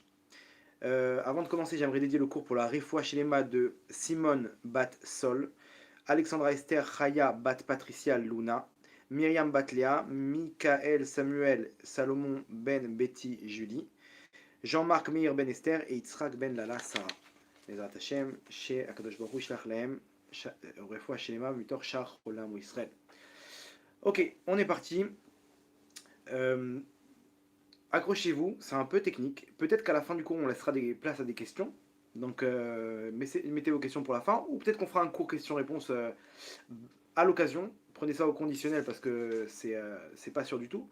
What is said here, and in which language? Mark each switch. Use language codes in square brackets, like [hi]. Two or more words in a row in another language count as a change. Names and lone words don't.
[fr] Avant de commencer, j'aimerais dédier le cours pour la [he] רפואה שלמה [fr] de Simone Bat Sol, Alexandra Esther Chaya Bat Patricia Luna, Myriam Batlea, Michael Samuel Salomon Ben Betty Julie, Jean-Marc Meir Ben Esther et Yitzhak Ben Lala Sarah. [he] בעזרת השם, שהקדוש ברוך הוא ישלח להם רפואה שלמה מתוך שאר עולם וישראל. [fr] Ok, on est parti. Euh, Accrochez-vous, c'est un peu technique. Peut-être qu'à la fin du cours, on laissera des places à des questions. Donc, mettez vos questions pour la fin. Ou peut-être qu'on fera un cours questions-réponses à l'occasion. Prenez ça au conditionnel parce que c'est pas sûr du tout.